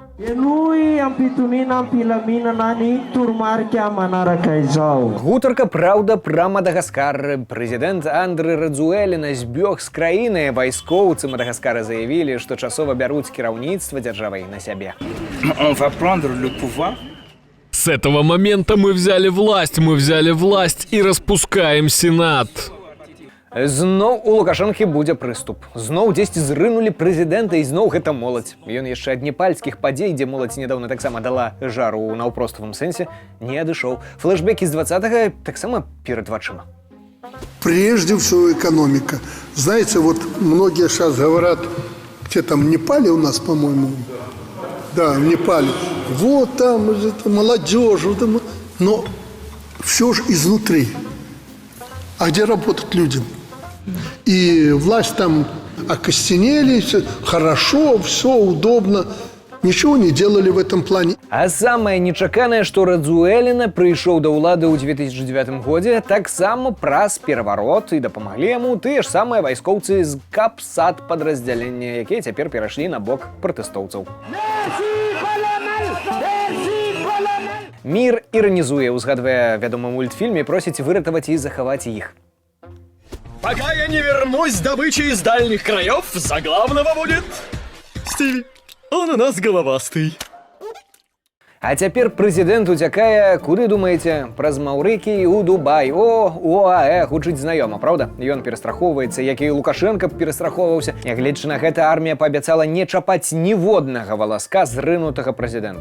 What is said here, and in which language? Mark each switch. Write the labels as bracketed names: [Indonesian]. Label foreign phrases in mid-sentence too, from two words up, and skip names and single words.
[Belarusian] Гутарка, праўда, пра Мадагаскар. Прэзідэнт Андрэ Радзуэліна збег з краіны. Вайскоўцы Мадагаскара заявілі, што часова бяруць кіраўніцтва дзяржавай на сябе. [Russian] С этого момента мы взяли власть и распускаем Сенат. [Belarusian] Зноў у Лукашэнкі будзе прыступ. Зноў дзесьці зрынулі прэзідэнта, і зноў гэта моладзь. Ён яшчэ ад непальскіх падзей, дзе моладзь нядаўна таксама дала жару ў наўпроставым сэнсе, не адышоў. Флэшбэкі з 20-го таксама перад вачыма. [Russian] Прежде всего экономика. Знаете, вот многие сейчас говорят, где там, в Непале у нас, по-моему, да, в Непале, вот там молодежь, но все же изнутри. А где работают люди? И власть там окостенели, хорошо, все удобно. Ничего не делали в этом плане. [Belarusian] А самае нечаканае, што Радзуэліна прыйшоў да ўлады ў 2009 годзе таксама праз пераварот, і дапамаглі яму тыя ж самыя вайскоўцы з Капсат падраздзялення, якія цяпер перайшлі на бок пратэстоўцаў. Мір іранізуе, узгадвае вядомы мультфільм і просіць выратаваць і захаваць іх. [Russian] Пока я не вернусь с добычей из дальних краев, за главного будет Стиви. Он у нас головастый. [Belarusian] А цяпер прэзідэнт уцякае, куды думаеце? Праз Маўрыкій у Дубай. У ОАЭ гучыць знаёма, праўда? Ён перастрахоўваецца, як і Лукашенко перастрахоўваўся. Нягледзячы на гэта, армія паабяцала не чапаць ніводнага валаска зрынутага прэзідэнта.